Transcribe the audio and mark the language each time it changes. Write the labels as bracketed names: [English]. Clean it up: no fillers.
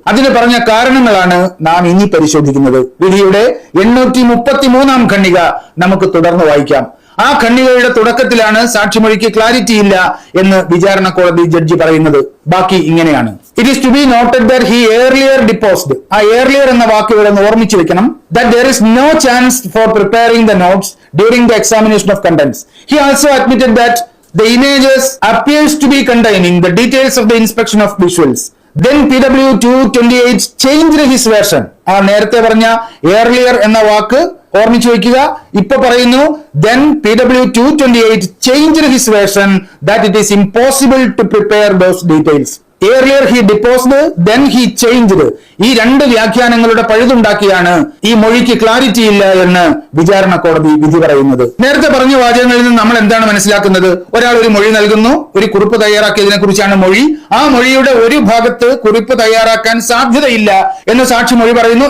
[Malayalam] അതിന് പറഞ്ഞ കാരണങ്ങളാണ് നാം ഇനി പരിശോധിക്കുന്നത്. വിധിയുടെ 833 ഖണ്ഡിക നമുക്ക് തുടർന്ന് വായിക്കാം. ആ ഖണ്ഡികയുടെ തുടക്കത്തിലാണ് സാക്ഷിമൊഴിക്ക് ക്ലാരിറ്റി ഇല്ല എന്ന് വിചാരണ കോടതി ജഡ്ജി പറയുന്നത്. [English] ബാക്കി ഇങ്ങനെയാണ്: it is to be noted that he earlier deposed. [Malayalam] ആ ഏർലിയർ എന്ന വാക്ക് ഇവിടെ ഓർമ്മിച്ചു വെക്കണം. [English] That there is no chance for preparing the notes during the examination of contents. He also admitted that the images appears to be containing the details of the inspection of visuals. Then PW 228 changed his version. [Malayalam] ആ നേരത്തെ പറഞ്ഞ earlier എന്ന വാക്ക് ഓർമ്മിച്ചു വയ്ക്കുക. ഇപ്പൊ പറയുന്നു [English] then PW 228 changed his version that it is impossible to prepare those details. Earlier he deposed, then he changed. [Malayalam] ഈ രണ്ട് വ്യാഖ്യാനങ്ങളുടെ പഴുതുണ്ടാക്കിയാണ് ഈ മൊഴിക്ക് ക്ലാരിറ്റി ഇല്ല എന്ന് വിചാരണ കോടതി വിധി പറയുന്നത്. നേരത്തെ പറഞ്ഞ വാചകങ്ങളിൽ നിന്ന് നമ്മൾ എന്താണ് മനസ്സിലാക്കുന്നത്? ഒരാൾ ഒരു മൊഴി നൽകുന്നു, ഒരു കുറിപ്പ് തയ്യാറാക്കിയതിനെ കുറിച്ചാണ് മൊഴി. ആ മൊഴിയുടെ ഒരു ഭാഗത്ത് കുറിപ്പ് തയ്യാറാക്കാൻ സാധ്യതയില്ല എന്ന് സാക്ഷി മൊഴി പറയുന്നു.